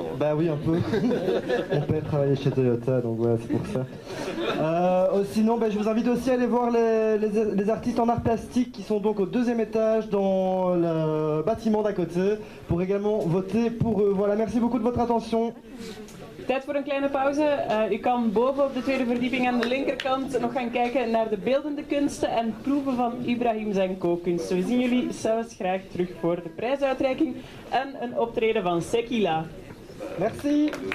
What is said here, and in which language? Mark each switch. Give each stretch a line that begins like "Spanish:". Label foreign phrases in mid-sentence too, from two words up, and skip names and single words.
French: Bah oui, un peu. Mon père travaillait chez Toyota, donc voilà, c'est pour ça. Sinon, je vous invite aussi à aller voir les artistes en art plastique qui sont donc au 2e étage dans le bâtiment d'à côté pour également voter pour eux. Voilà, merci beaucoup de votre attention.
Dutch: Tijd voor een kleine pauze. U kan boven op de 2e verdieping aan de linkerkant nog gaan kijken naar de beeldende kunsten en proeven van Ibrahim zijn kookkunst. We zien jullie zelfs graag terug voor de prijsuitreiking en een optreden van Sekila.
French: Merci.